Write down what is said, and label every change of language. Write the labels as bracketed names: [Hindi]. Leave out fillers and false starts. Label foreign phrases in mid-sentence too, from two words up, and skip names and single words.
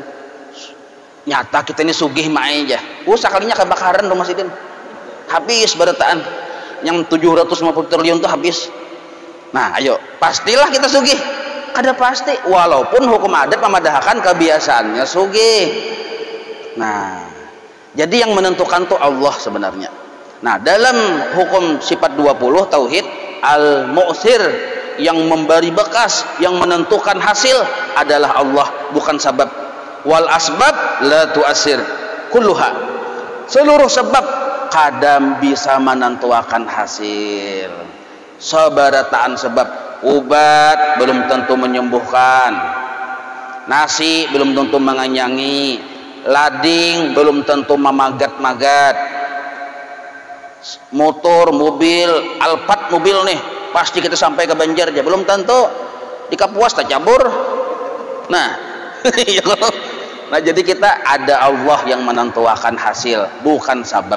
[Banjar] Nyata kita ini sugih mae aja, sekalinya kebakaran rumah sidin habis berataan yang 750 triliun tuh habis. Nah, ayo, pastilah kita sugih. Kada pasti, walaupun hukum adat memadahkan kebiasaannya sugih. [Indonesian] Nah, jadi yang menentukan tuh Allah sebenarnya. Nah, dalam hukum sifat 20 tauhid, al-mu'sir, yang memberi bekas, yang menentukan hasil adalah Allah, bukan sebab. [Arabic] Wal asbab la tu'asir kulluha. [Indonesian] Seluruh sebab kadang bisa menentukan hasil. [Banjar] Sabarataan sebab, obat belum tentu menyembuhkan, nasi belum tentu menganyangi, lading belum tentu memagat-magat, motor, mobil, Alphard mobil nih pasti kita sampai ke Banjar aja belum tentu, di Kapuas tak cabur. [Indonesian] Nah nah jadi kita ada Allah yang menentukan hasil, bukan sabab.